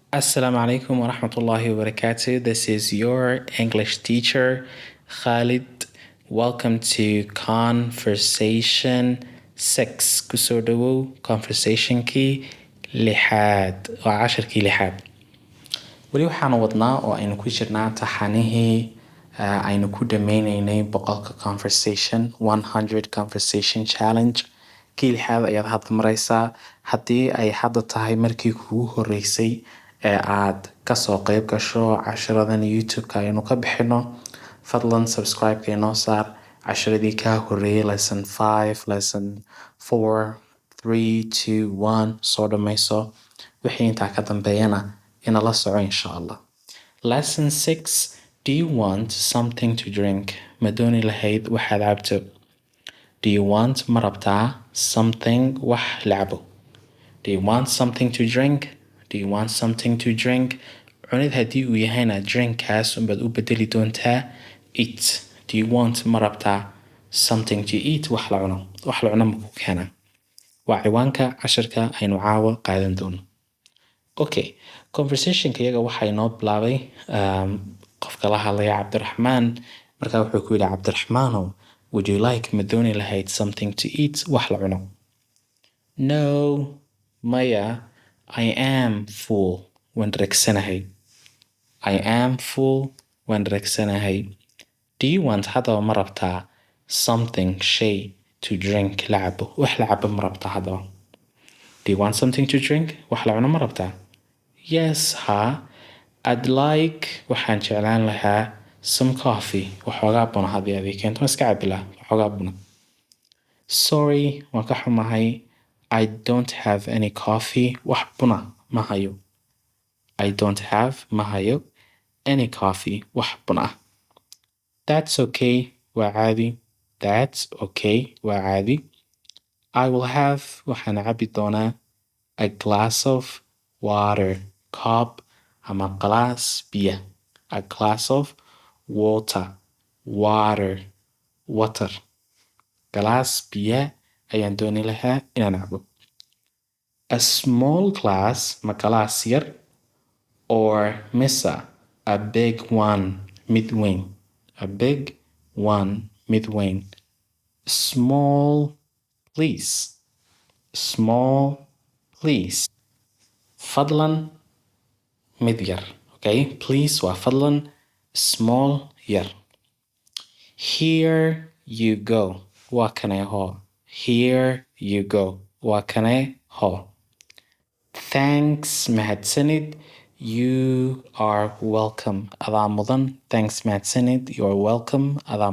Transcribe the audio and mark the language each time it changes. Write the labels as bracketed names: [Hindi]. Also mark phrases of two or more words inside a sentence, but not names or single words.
[Arabic] السلام عليكم ورحمة الله وبركاته. [English] This is your English teacher, Khalid. Welcome to Conversation 6. [Somali] Kusoo dhawow Conversationkii lixaad waa casharkii lixaad. Weli waxaan wadnaa oo aynu ku jirnaa taxanihii aynu ku dhameynaynay boqolka conversation 100 [English] conversation challenge. [Somali] Kii lixaad ayaad hadda maraysaa. Haddii ay hadda tahay markii kugu horeysay ee aad kasoo qayb gasho casharadan YouTube-ka aynu ka bixino, fadlan subscribe-ka inoo saar. Casharadii kaa horeeyay [English] lesson 5, lesson 4, [Somali] 3, 2, 1 soo dhamayso. Wixii intaa ka dambeeyana inala soco [Arabic] إن شاء الله. [English] Lesson 6. Do you want something to drink? [Somali] Ma dooni lahayd waxaad cabto? [English] Do you want [Somali] ma rabtaa something wax la cabo? [English] Do you want something to drink? Do you want something to drink? [Somali] Cunid haddii uu yahayna drinkkaas unbaad u bedeli doontaa eat. [English] Do you want [Somali] ma rabtaa [English] something to eat? [Somali] Wax la cuno. Wax la cuno ma ku keenaa? Waa ciwaanka casharka aynu caawa qaadan doono. Okay, conversationka iyaga waxaa inoo bilaabay qofka la hadlaya Cabdiraxmaan. Markaa wuxuu ku yidhi Cabdiraxmaanow, [English] would you like [Somali] ma dooni lahayd [English] something to eat? [Somali] Wax la cuno. [English] No, maya, I am full. [Somali] Waan dheregsanahay. [English] I am full. [Somali] Waan dheregsanahay. [English] Do you want [Somali] haddaba ma rabtaa something shay [English] to drink [Somali] la cabo? Wax la cabo ma rabtaa haddaba? [English] Do you want something to drink? [Somali] Wax la cuno ma rabtaa? [English] Yes, ha. I'd like [Somali] waxaan jeclaan lahaa [English] some coffee. [Somali] Waxoogaa buna haddii aad ii keento waan iska cabi lahaa. Waxoogaa buna. Sorry, waan ka xumahay. [English] I don't have any coffee. [Somali] Wax buna ma hayo. [English] I don't have [Somali] ma hayo [English] any coffee. [Somali] Wax buna. [English] That's okay. [Somali] Waa caadi. [English] That's okay. [Somali] Waa caadi. [English] I will have [Somali] waxaan cabi doonaa [English] a glass of water. Cup ama [Somali] glass biya. [English] A glass of water. Water. Water. [Somali] Glass biya ayaan dooni lahaa inaan cabo. [English] A small glass [Somali] ma glass yar [English] or misa a big one [Somali] mid weyn. [English] A big one [Somali] mid weyn. [English] Small please. Small please. [Somali] Fadlan mid yar. [English] Okay, please [Somali] waa fadlan. [English] Small yar. Here you go. [Somali] Waa kanay ho. [English] Here you go. [Somali] Waa kanay ho. [English] Thanks mahadsanid. You are welcome. [Somali] Adaa mudan. Thanks mahadsanid. [English] You are welcome. [Somali] Adaa